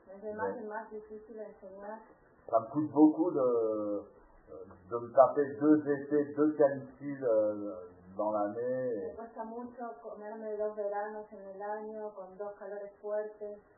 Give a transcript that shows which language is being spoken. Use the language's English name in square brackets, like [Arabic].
[French] C'est [Spanish] más difícil enseñar. [French] Ça me coûte beaucoup de me taper 2 étés, 2 canicules dans l'année. [Spanish] Me cuesta mucho comerme 2 veranos en el año con 2 calores fuertes.